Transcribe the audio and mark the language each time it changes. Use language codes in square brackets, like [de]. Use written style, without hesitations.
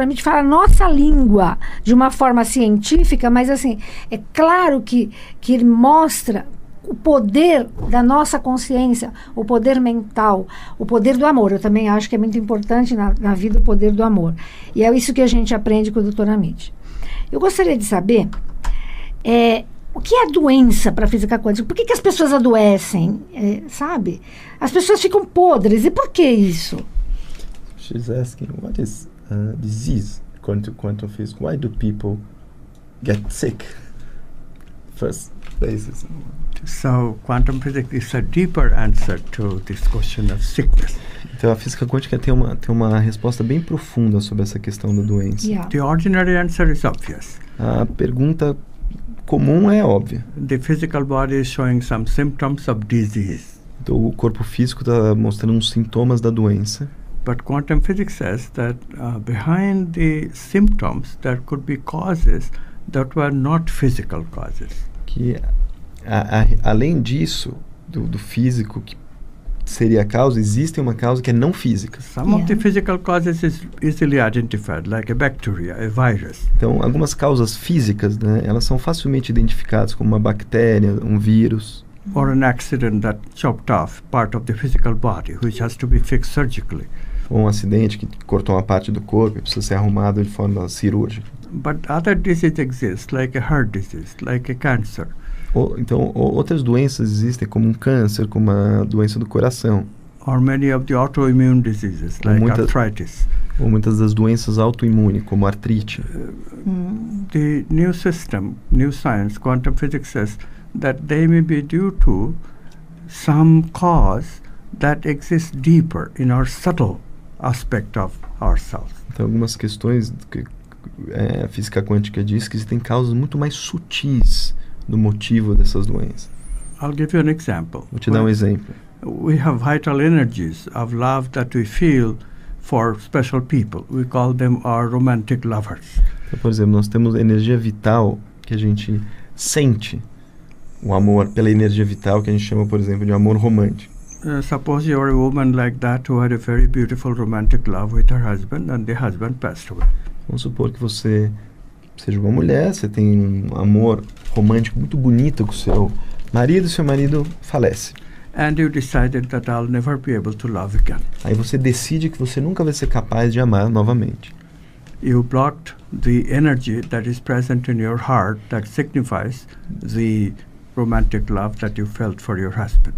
[pt] Amit fala a nossa língua de uma forma científica, mas assim, é claro que ele mostra o poder da nossa consciência, o poder mental, o poder do amor. Eu também acho que é muito importante na vida o poder do amor. E é isso que a gente aprende com o Dr. Amit. Eu gostaria de saber o que é a doença para a física quântica? Por que as pessoas adoecem? Sabe? As pessoas ficam podres. E por que isso? [en] She's asking, what is disease according to quantum physics? Why do people get sick? First basis. So quantum physics is a deeper answer to this question of sickness. [pt] Então a física quântica tem uma resposta bem profunda sobre essa questão da doença. [en] Yeah. The ordinary answer is obvious. [pt] A pergunta comum é óbvia. [en] The physical body is showing some symptoms of disease. [pt] Então o corpo físico está mostrando uns sintomas da doença. [en] But quantum physics says that behind the symptoms there could be causes that were not physical causes. [pt] Que além disso, do físico que seria a causa, existe uma causa que é não física. [en] Some of the physical causes is easily identified, like a bacteria, a virus. [pt] Então, algumas causas físicas, né, elas são facilmente identificadas, como uma bactéria, um vírus. [en] Or an accident that chopped off part of the physical body, which has to be fixed surgically. [pt] Ou um acidente que cortou uma parte do corpo e precisa ser arrumado de forma cirúrgica. [en] But other diseases exist, like a heart disease, like a cancer. [pt] Então, outras doenças existem, como um câncer, como a doença do coração. [en] Or many of the autoimmune diseases, like arthritis. [pt] Ou muitas das doenças autoimunes, como artrite. [en] The new system, new science, quantum physics says that they may be due to some cause that exists deeper in our subtle aspect of ourselves. [pt] Então, algumas questões que a física quântica diz que existem causas muito mais sutis do motivo dessas doenças. [en] I'll give you an example. [pt] Vou te dar um exemplo. [en] We have vital energies of love that we feel for special people. We call them our romantic lovers. [pt] Então, por exemplo, nós temos energia vital que a gente sente o amor pela energia vital que a gente chama, por exemplo, de amor romântico. [en] Suppose you're a woman like that who had a very beautiful romantic love with her husband and the husband passed away. [pt] Vamos supor que você seja uma mulher, você tem um amor romântico muito bonito com o seu marido, seu marido falece. [en] And you decided that I'll never be able to love again. [pt] Aí você decide que você nunca vai ser capaz de amar novamente. [en] You blocked the energy that is present in your heart that signifies the romantic love that you felt for your husband.